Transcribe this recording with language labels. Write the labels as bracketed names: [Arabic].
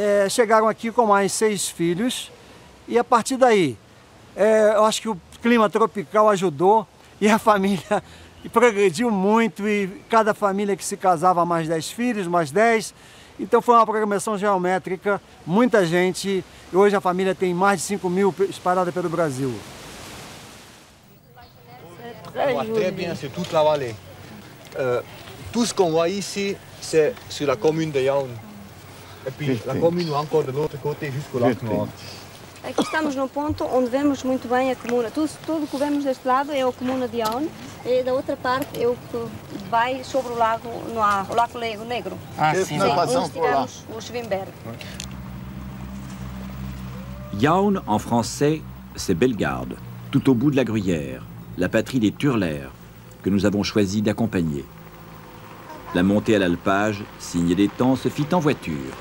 [Portuguese] Chegaram aqui com mais 6 filhos e a partir daí, eu acho que o clima tropical ajudou e a família progrediu muito e cada família que se casava mais 10 filhos, mais 10. Então foi uma programação geométrica, muita gente. Hoje a família tem mais de 5.000 espalhadas pelo Brasil. [French] Très bien, c'est toute la vallée. Tout ce qu'on voit ici, c'est sur la commune de Jaun. Et puis la commune encore de l'autre côté jusqu'au lac Noir. [Portuguese] Aqui estamos no ponto onde vemos muito bem a comuna. Tudo que vemos deste lado é a comuna de Jaun e da outra parte é o que vai sobre o lago Noir, o lago Negro. Sim. Onde tiramos o Schwimberg. [French] Jaun, en français, c'est Bellegarde, tout au bout de la Gruyère, la patrie des Turlers, que nous avons choisi d'accompagner. La montée à l'alpage, signe des temps, se fit en voiture.